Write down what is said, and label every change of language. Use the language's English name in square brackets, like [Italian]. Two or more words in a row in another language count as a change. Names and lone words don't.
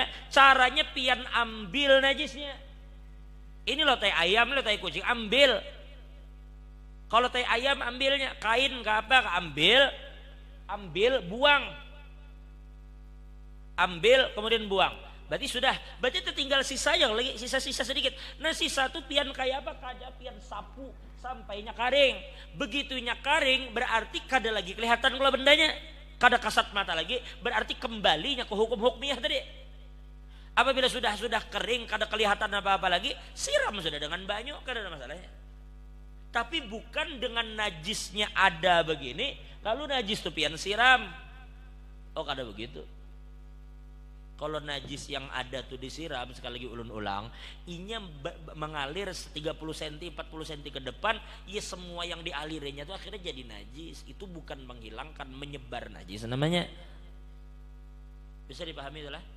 [Banjar] Caranya pian ambil najisnya. Ini loh tai ayam, lo tai kucing, ambil. Kalau tai ayam ambilnya kain ke apa? [Indonesian] Ambil, buang. Ambil kemudian buang. Berarti sudah, berarti itu tinggal sisa yang lagi, sisa-sisa sedikit. [Banjar] Nah sisa itu pian kayak apa? Kayak pian sapu sampainya karing. Begitunya karing berarti kada lagi kelihatan kalau bendanya. Kada kasat mata lagi berarti kembalinya ke hukum hukmiyah tadi. Apabila sudah kering kada kelihatan apa-apa lagi, siram sudah dengan banyu, kada ada masalahnya. Tapi bukan dengan najisnya ada begini lalu najis tu pian siram. Oh kada begitu. Kalau najis yang ada tuh disiram, sekali lagi ulun ulang, inya mengalir 30 cm 40 cm ke depan, ya semua yang dialirinya itu akhirnya jadi najis. [Indonesian] Itu bukan menghilangkan, menyebar najis namanya. Bisa dipahami itulah.